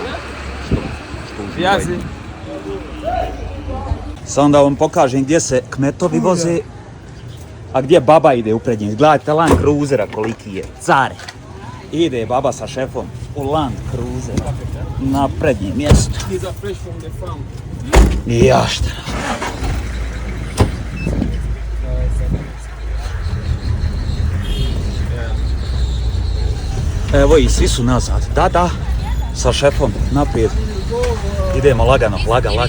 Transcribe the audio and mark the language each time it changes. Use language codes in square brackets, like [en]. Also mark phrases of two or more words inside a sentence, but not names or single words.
[hr] Jazi. Samo da vam pokažem gdje se kmetovi voze, a gdje baba ide u prednjem. Gledajte Land Cruisera koliki je. Care. Ide baba sa šefom u Land Cruiser na prednje mjesto. [en] He's a fresh from the farm. [hr] I ja šta. Evo i svi su nazad. Da, sa šefom naprijed. Idemo lagano, laga.